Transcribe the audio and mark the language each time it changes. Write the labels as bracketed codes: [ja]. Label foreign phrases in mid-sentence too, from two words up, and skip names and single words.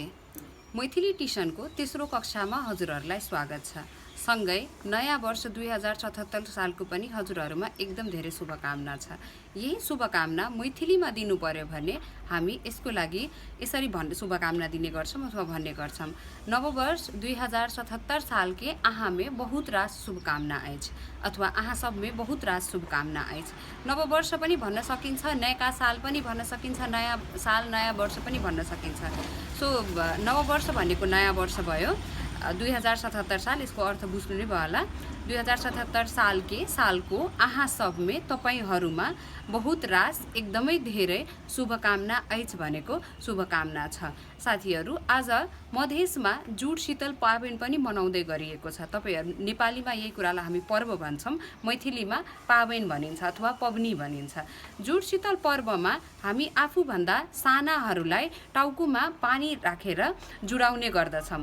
[ne] मैथिली ट्युसनको तेस्रो कक्षामा हजुरहरूलाई स्वागत छ। सँगै नयाँ वर्ष 2077 सालको पनि हजुरहरूमा एकदम धेरै शुभकामना छ। यही शुभकामना मैथिलीमा दिनु पर्यो भने हामी यसको लागि यसरी शुभकामना दिने गर्छौं अथवा भन्ने गर्छौं। [mai] नववर्ष 2077 साल के अहाँ में बहुत रास शुभकामना अछि अथवा अहाँ सब में बहुत रास शुभकामना अछि। [ne] नववर्ष पनि भन्न सकिन्छ, नयाँ साल पनि भन्न सकिन्छ, नयाँ साल नयाँ वर्ष पनि भन्न सकिन्छ। सो नववर्ष भनेको नयाँ वर्ष भयो। 2077 साल यसको अर्थ बुझ्नु नै भयो होला। 2077 सालको [mai] आहा सब में [ne] तपाईहरुमा [mai] बहुत रास [ne] एकदमै धेरै [mai] शुभकामना अछि [ne] भनेको शुभकामना छ। साथीहरु, आज मधेसमा जुड शीतल पाबन पनि मनाउँदै गरिएको छ। तपाईहरु नेपालीमा यही कुरालाई हामी पर्व भन्छौं, मैथिलीमा पाबन भनिन्छ अथवा पबनी भनिन्छ। जुड शीतल पर्वमा हामी आफू भन्दा सानाहरुलाई टाउकोमा पानी राखेर जुडाउने गर्दछौं।